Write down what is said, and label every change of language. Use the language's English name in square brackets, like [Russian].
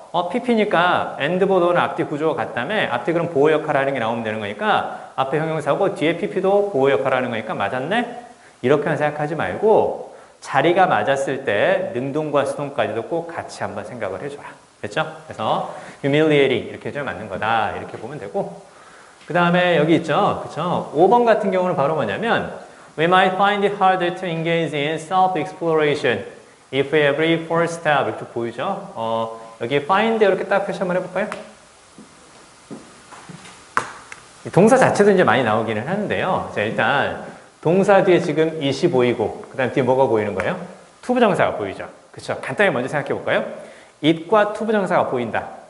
[Korean] PP니까 and 보도는 앞뒤 구조가 같다며 앞뒤 그럼 보호 역할을 하는 게 나오면 되는 거니까 앞에 형용사고 뒤에 PP도 보호 역할을 하는 거니까 맞았네? 이렇게만 생각하지 말고 자리가 맞았을 때 능동과 수동까지도 꼭 같이 한번 생각을 해줘라. 됐죠? 그래서 humiliating 이렇게 해주면 맞는 거다. 이렇게 보면 되고 그 다음에 여기 있죠? 그쵸? 5번 같은 경우는 바로 뭐냐면 [English] We might find it harder to engage in self-exploration if every first step [Korean] 이렇게 보이죠? 여기 find 이렇게 딱 표시 한번 해볼까요? 동사 자체도 이제 많이 나오기는 하는데요. 자, 일단 동사 뒤에 지금 it이 보이고 그 다음 뒤에 뭐가 보이는 거예요? 투부정사가 보이죠. 그쵸? 간단히 먼저 생각해 볼까요? it과 투부정사가 보인다.